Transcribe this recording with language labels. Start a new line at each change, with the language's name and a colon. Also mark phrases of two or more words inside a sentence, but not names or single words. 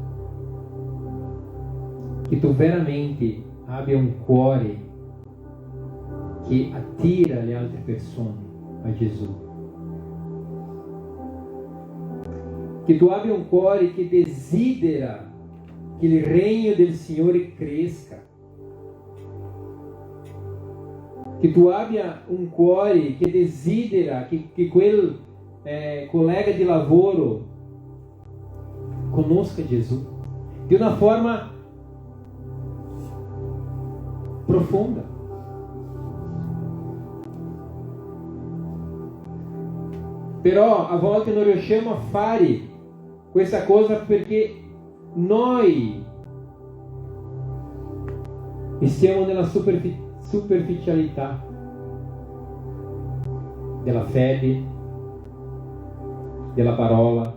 Italian: che tu veramente abbia un cuore che attira le altre persone a Gesù, che tu abbia un cuore che desidera che il regno del Signore cresca, che tu abbia un cuore che desidera che quel collega di lavoro conosca Gesù
Portuguese: de uma forma profunda.
Italian: Però a volte non riusciamo a fare questa cosa perché noi stiamo nella superficialità della fede, della parola.